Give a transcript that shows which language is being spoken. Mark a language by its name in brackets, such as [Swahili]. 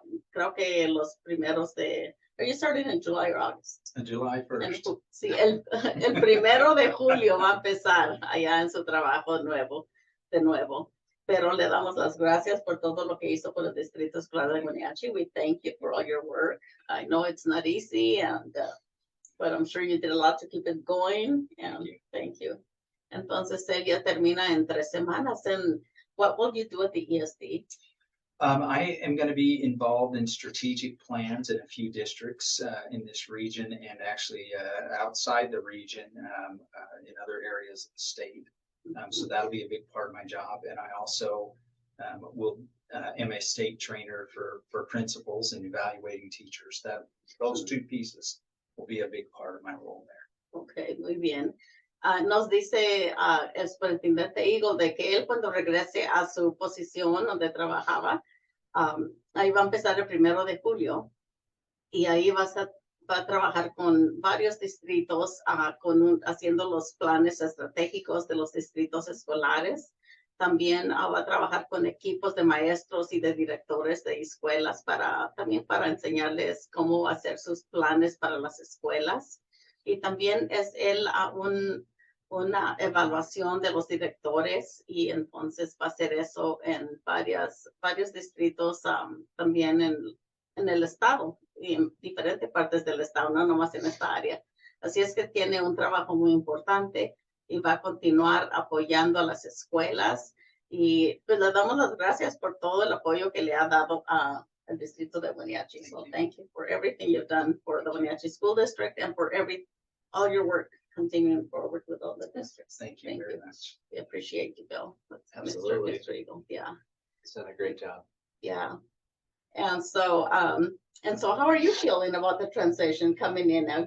[Spanish] Creo que los primeros [English] Are you starting in July or August? July 1st. [Spanish] Sí, el 1 de julio va a empezar allá en su trabajo de nuevo. Pero le damos las gracias por todo lo que hizo por el Distrito Escolar de Wenatchee. [English] We thank you for all your work. I know it's not easy, but I'm sure you did a lot to keep it going. And thank you. [Spanish] Entonces él ya termina en 3 semanas. [English] And what will you do at the ESD? I am going to be involved in strategic plans in a few districts in this region and actually outside the region in other areas of the state. So that'll be a big part of my job. And I also am a state trainer for principals and evaluating teachers. Those 2 pieces will be a big part of my role there. [Spanish] Okay, muy bien. Nos dice el superintendente Eagle de que él cuando regrese a su posición donde trabajaba, ahí va a empezar el 1 de julio y ahí va a trabajar con varios distritos haciendo los planes estratégicos de los distritos escolares. También va a trabajar con equipos de maestros y de directores de escuelas también para enseñarles cómo hacer sus planes para las escuelas. Y también es él una evaluación de los directores y entonces va a hacer eso en varios distritos también en el estado y en diferentes partes del estado, no nomás en esta área. Así es que tiene un trabajo muy importante y va a continuar apoyando a las escuelas y pues le damos las gracias por todo el apoyo que le ha dado al distrito de Wenatchee. [English] So thank you for everything you've done for the Wenatchee School District and for all your work continuing forward with all the districts. Thank you very much. We appreciate you, Bill. Absolutely. Mr. Eagle. Yeah. He's done a great job. Yeah. And so how are you feeling about the transition coming in now?